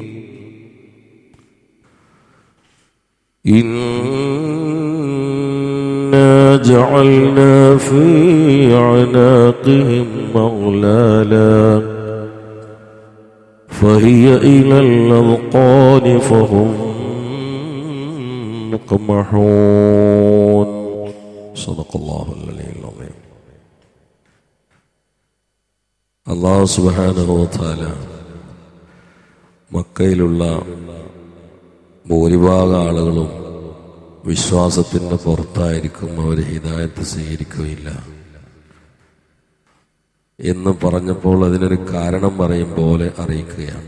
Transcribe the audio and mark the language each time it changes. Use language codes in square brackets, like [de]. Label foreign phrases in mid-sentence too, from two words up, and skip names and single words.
[ar] إنا جعلنا في أعناقهم أغلالا فهي إلى الأذقان فهم مقمحون. صدق الله العلي العظيم. الله سبحانه وتعالى [ml] മക്കയിലുള്ള ഭൂരിഭാഗം ആളുകളും വിശ്വാസത്തിന്റെ പുറത്തായിരിക്കും, അവർ ഹിദായത്ത് സ്വീകരിക്കുകയില്ല എന്ന് പറഞ്ഞപ്പോൾ അതിനൊരു കാരണം പറയും പോലെ അറിയിക്കുകയാണ്.